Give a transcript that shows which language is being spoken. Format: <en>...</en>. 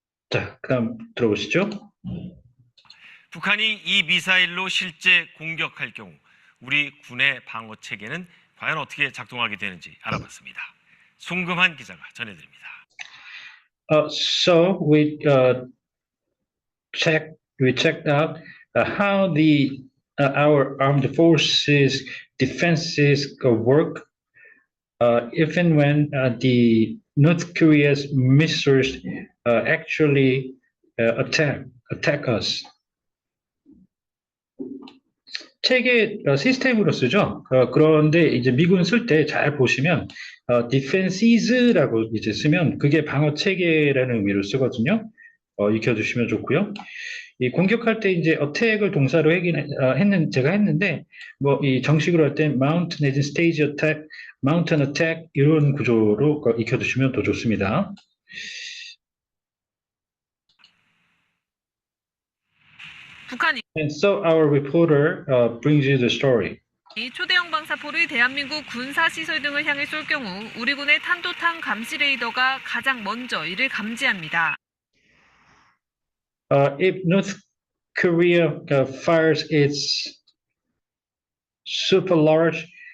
<ko>자, 그다음 들어보시죠. 북한이 이 미사일로 실제 공격할 경우 우리 군의 방어 체계는 과연 어떻게 작동하게 되는지 알아봤습니다. 송금한 기자가 전해드립니다.</ko> <en>So we checked out how our armed forces defenses work if and when the North Korea's missiles actually attack us.</en> <ko>체계 시스템으로 쓰죠. 그런데 이제 미군 쓸 때 잘 보시면 defenses라고 이제 쓰면 그게 방어 체계라는 의미로 쓰거든요. 익혀두시면 좋고요. 이 공격할 때 이제 attack을 동사로 제가 했는데 뭐 이 정식으로 할 때 mount 내지 stage attack, mountain attack 이런 구조로 익혀두시면 더 좋습니다. 북한이</ko> <en>And so our reporter brings you the story.</en> <ko>초대형 방사포를 대한민국 군사시설 등을 향해 쏠 경우 우리 군의 탄도탄 감시 레이더가 가장 먼저 이를 감지합니다.</ko> <en>If North Korea fires its super large,</en>